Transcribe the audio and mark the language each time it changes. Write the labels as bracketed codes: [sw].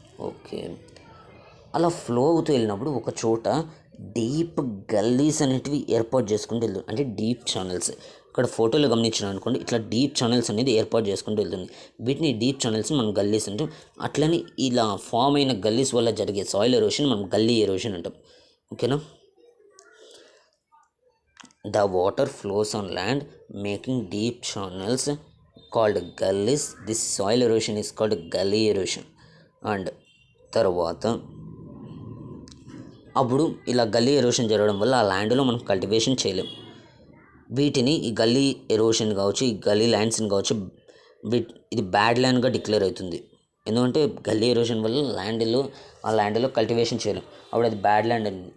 [te] Okay, అలా flow అవుతూ వెళ్ళినప్పుడు ఒక చోట డీప్ గల్లీస్ అనేటివి ఏర్పాటు చేసుకుంటూ వెళ్తుంది, అంటే డీప్ ఛానల్స్. ఇక్కడ ఫోటోలో గమనించిన అనుకోండి, ఇట్లా డీప్ ఛానల్స్ అనేది ఏర్పాటు చేసుకుంటూ వెళ్తుంది. వీటిని డీప్ ఛానల్స్ని మనం గల్లీస్ అంటాం. అట్లనే ఇలా ఫామ్ అయిన గల్లీస్ వల్ల జరిగే సాయిల్ ఎరోషన్ మనం గల్లీ ఎరోషన్ అంటాం. ఓకేనా. [en] The water flows on land making deep channels called gullies. This soil erosion is called gully erosion. [te] And తర్వాత అప్పుడు ఇలా గల్లీ ఎరోషన్ జరగడం వల్ల ఆ ల్యాండ్లో మనం కల్టివేషన్ చేయలేం. వీటిని ఈ గల్లీ ఎరోషన్ కావచ్చు, ఈ గల్లీ ల్యాండ్స్ని కావచ్చు, ఇది బ్యాడ్ ల్యాండ్గా డిక్లేర్ అవుతుంది. ఎందుకంటే గల్లీ ఎరోషన్ వల్ల ఆ ల్యాండ్లో కల్టివేషన్ చేయలేం, అప్పుడు అది బ్యాడ్ ల్యాండ్ అండి.